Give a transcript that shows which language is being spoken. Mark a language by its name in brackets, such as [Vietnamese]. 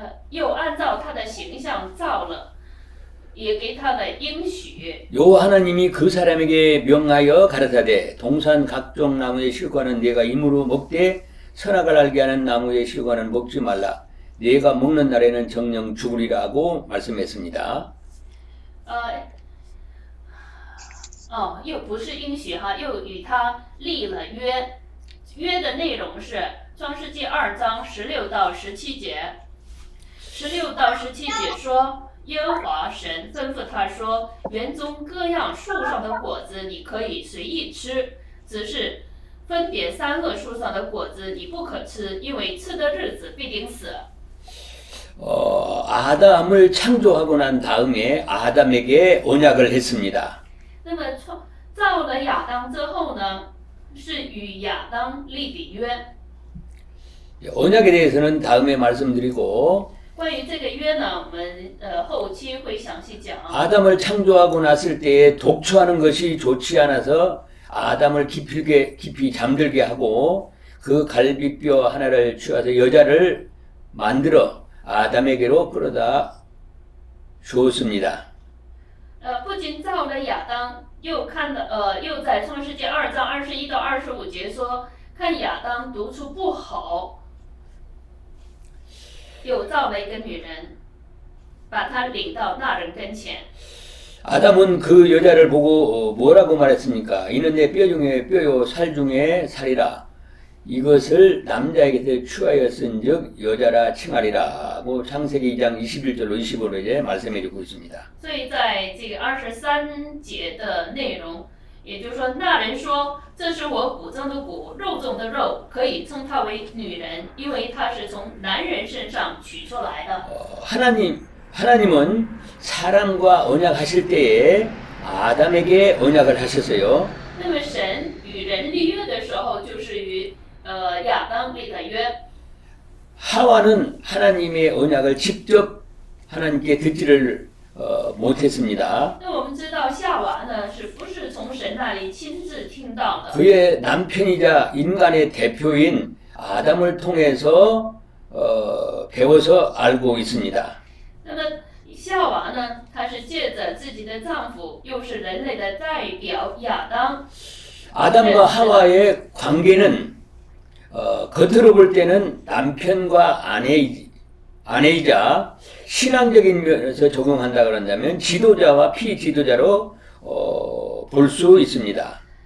[Chinese] 又按照他的形象造了，也给他的应许。 [Korean] 요 하나님이 그 사람에게 명하여 가라사대 동산 각종 나무의 실과는 네가 임으로 먹되 선악을 알게 하는 나무의 실과는 먹지 말라. 네가 먹는 날에는 정령 죽으리라고 말씀했습니다. [Chinese] 又不是应许哈，又与他立了约。约的内容是创世纪2章16到17节。 16到17节说，耶和华神吩咐他说：“园中各样树上的果子你可以随意吃，只是分别善恶树上的果子你不可吃，因为吃的日子必定死。” [Korean] 아담을 창조하고 난 다음에 아담에게 언약을 했습니다. [Chinese] 那么造了亚当之后呢，是与亚当立的约。 [Korean] 언약에 대해서는 다음에 말씀드리고 [Chinese] 关于这个约呢，我们后期会详细讲。 [Korean] 아담을 창조하고 났을 때에 독초하는 것이 좋지 않아서 아담을 깊이 잠들게 하고 그 갈비뼈 하나를 취해서 여자를 만들어 아담에게로 끌어다 주었습니다. [Chinese] 不仅造了亚当，又在创世纪2章21到25节说，看亚当独处不好，又造了一个女人，把她领到那人跟前。 [Korean] 아담은 그 여자를 보고 뭐라고 말했습니까? 이는 내 뼈 중에 뼈요 살 중에 살이라. 이것을 남자에게서 취하였은즉 여자라 칭하리라. 뭐 창세기 2장 21절로 25절에 말씀해주고 있습니다. [Chinese] 所以在这个23节的内容，也就是说，那人说：“这是我骨中的骨，肉中的肉，可以称她为女人，因为她是从男人身上取出来的。” [Korean] 하나님은 사람과 언약하실 때에 아담에게 언약을 하셨어요. [Chinese] 那么神与人立约的时候，就是与亚当立的约。 [Korean] 하와는 하나님의 언약을 직접 하나님께 듣지를 못했습니다. [Chinese] 那我们知道夏娃呢，是不是从神那里亲自听到的？ [Korean] 그의 남편이자 인간의 대표인 아담을 통해서 배워서 알고 있습니다. [Chinese] 那么夏娃呢，她是借着自己的丈夫，又是人类的代表亚当。 [Korean] 아담과 하와의 관계는 겉으로 볼 때는 남편과 아내이자 신앙적인 면에서 적용한다 그런다면 지도자와 피지도자로 볼 수 있습니다.